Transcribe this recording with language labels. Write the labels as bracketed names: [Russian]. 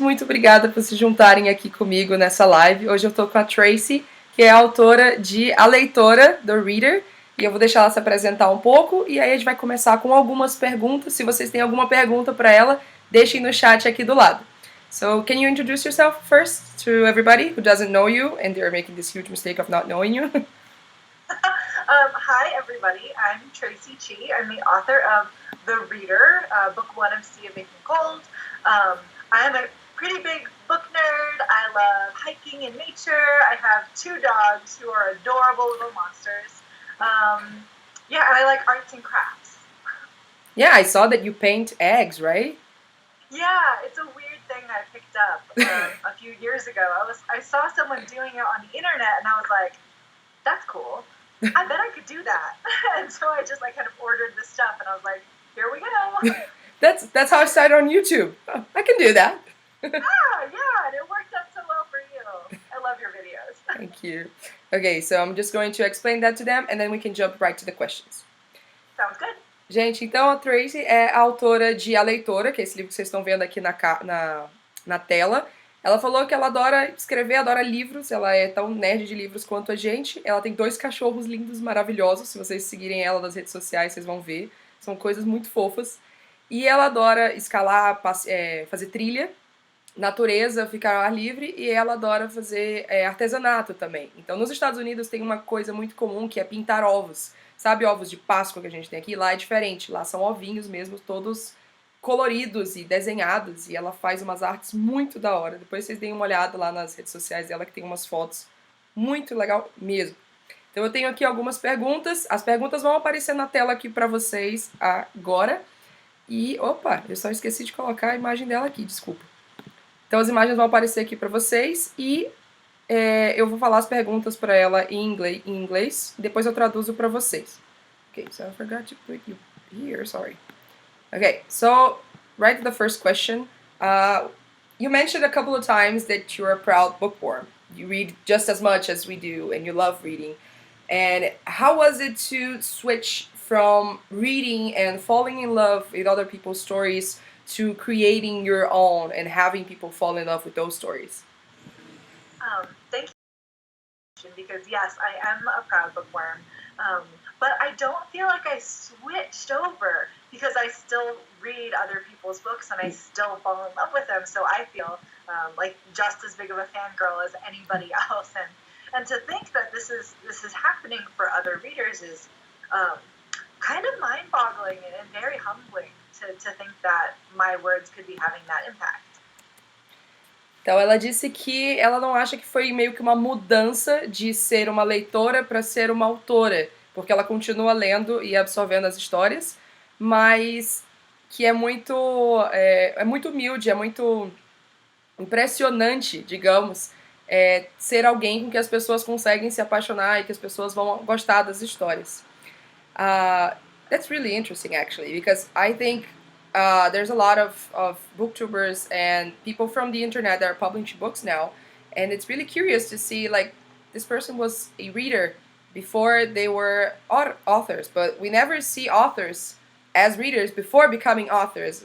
[Portuguese] Muito obrigada por se juntarem aqui comigo nessa live. Hoje eu tô com a Traci, que é a autora de A Leitora, do Reader, e eu vou deixar ela se apresentar um pouco e aí a gente vai começar com algumas perguntas. Se vocês têm alguma pergunta para ela, deixem no chat aqui do lado. [English] So, can you introduce yourself first to everybody who doesn't know you and they're making this huge mistake of not knowing you? Hi, everybody. I'm Traci Chee. I'm the author of The Reader, book 1 of Sea of Making Gold. I am a pretty big book nerd. I love hiking in nature. I have 2 dogs who are adorable little monsters. And I like arts and crafts. Yeah, I saw that you paint eggs, right? Yeah, it's a weird thing I picked up a few years ago. I saw someone doing it on the internet, and I was like, that's cool. I bet I could do that. And so I just kind of ordered the stuff, and I was like, here we go. That's how I started on YouTube. Oh, I can do that. And it worked out so well for you. I love your videos. Thank you. Okay, so I'm just going to explain that to them, and then we can jump right to the questions. Sounds good. [Portuguese] Gente, então a Traci é a autora de A Leitora, que é esse livro que vocês estão vendo aqui na tela. Ela falou que ela adora escrever, adora livros, ela é tão nerd de livros quanto a gente. Ela tem 2 cachorros lindos, maravilhosos, se vocês seguirem ela nas redes sociais, vocês vão ver. São coisas muito fofas. E ela adora escalar, fazer trilha, natureza, ficar ao ar livre, e ela adora fazer artesanato também. Então, nos Estados Unidos tem uma coisa muito comum que é pintar ovos. Sabe ovos de Páscoa que a gente tem aqui? Lá é diferente, lá são ovinhos mesmo, todos coloridos e desenhados, e ela faz umas artes muito da hora. Depois vocês deem uma olhada lá nas redes sociais dela, que tem umas fotos muito legal mesmo. Então eu tenho aqui algumas perguntas, as perguntas vão aparecer na tela aqui pra vocês agora. E, opa, eu só esqueci de colocar a imagem dela aqui, desculpa. Então as imagens vão aparecer aqui pra vocês e eu vou falar as perguntas para ela em inglês, e depois eu traduzo para vocês. [English] Okay, so I forgot to put you here, sorry. Okay, so right to the first question. You mentioned a couple of times that you're a proud bookworm. You read just as much as we do, and you love reading. And how was it to switch from reading and falling in love with other people's stories to creating your own and having people fall in love with those stories? Thank you, because yes, I am a proud bookworm, but I don't feel like I switched over because I still read other people's books and I still fall in love with them. So I feel like just as big of a fangirl as anybody else, and to think that this is happening for other readers is kind of mind-boggling and very humbling to think that my words could be having that impact. [Portuguese] Então ela disse que ela não acha que foi meio que uma mudança de ser uma leitora para ser uma autora, porque ela continua lendo e absorvendo as histórias, mas que é muito humilde, é muito impressionante, digamos, ser alguém com que as pessoas conseguem se apaixonar e que as pessoas vão gostar das histórias. [English] That's really interesting, actually, because I think there's a lot of booktubers and people from the internet that are publishing books now, and it's really curious to see, like, this person was a reader before they were authors, but we never see authors as readers before becoming authors.